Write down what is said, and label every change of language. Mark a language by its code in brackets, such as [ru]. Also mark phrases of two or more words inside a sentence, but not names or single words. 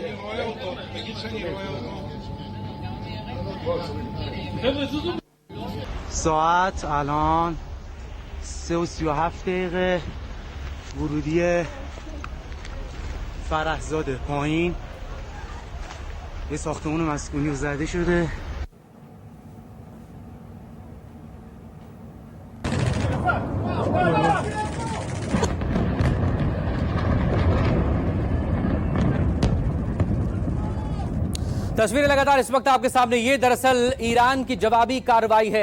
[fa] ساعت الان 3:37 ورودی فرحزاده پایین یه ساختمان مسکونی زده شده. [hi] तस्वीरें लगातार इस वक्त आपके सामने, ये दरअसल ईरान की जवाबी कार्रवाई है।